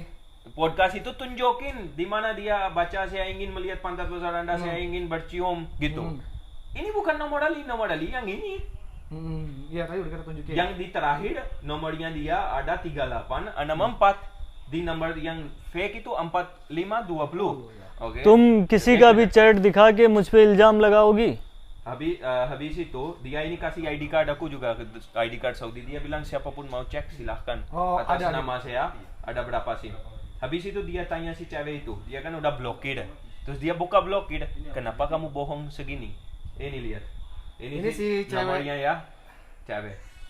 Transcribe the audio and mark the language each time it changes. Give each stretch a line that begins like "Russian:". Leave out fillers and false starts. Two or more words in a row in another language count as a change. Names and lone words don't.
Indonesian: Podcast itu tunjukin di mana dia baca saya ingin melihat pantat besar Anda, saya ingin bercium gitu. Ini bukan nomor Ali yang ini. Iya tadi udah kita tunjukin. Yang di terakhir nomornya dia ada 3864. Di nomor yang fake itu 4520. Oke.
Hindi: तुम किसी का भी चैट दिखा के मुझ पे इल्ज़ाम लगाओगी?
Indonesian: Habis itu dia ini kasih
English: ID card
Indonesian: aku juga,
English: ID card
Indonesian: Saudi. Dia bilang siapapun mau cek silahkan. Atas nama saya ada berapa SIM. Habis itu dia tanya si cewek itu, dia kan udah blokir. Terus dia buka blokir, kenapa kamu bohong segini? Ini lihat. Ini si cewek. Nomornya ya, cewek.